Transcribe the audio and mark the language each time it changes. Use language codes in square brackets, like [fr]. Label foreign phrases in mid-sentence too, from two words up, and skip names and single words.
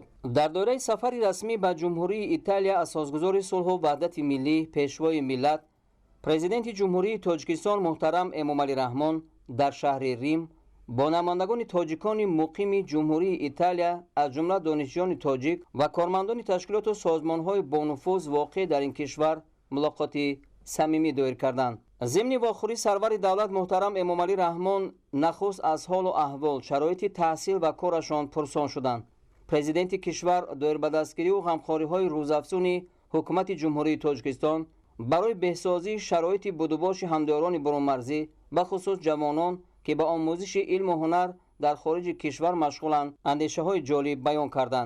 [tg] дар доираи сафари расмӣ ба ҷумҳурии Италия асосгузори сулҳу ваҳдати миллӣ, пешвои миллат, президенти ҷумҳурии Тоҷикистон муҳтарам Эмомалӣ Раҳмон дар шаҳри Рим бо намояндагони тоҷикони муқими ҷумҳурии Италия аз ҷумла донишҷӯёни тоҷик ва кормандони ташкилоту созмонҳои бонуфуз воқеъ дар ин кишвар мулоқоти самимӣ доир карданд. [fa] ضمن واخوری سرور دولت محترم امامعلی رحمان نخست از حال و احوال، شرایط تحصیل و کارشان پرسان شدند. پرزیدنت کشور دایر به دستگیری و غمخوری‌های روزافزون حکومت جمهوری تاجیکستان برای بهسازی شرایط بدوباش همداران برونمرزی به خصوص جوانان که به آموزش علم و هنر در خارج کشور مشغولند اندیشه‌های جالب بیان کردند.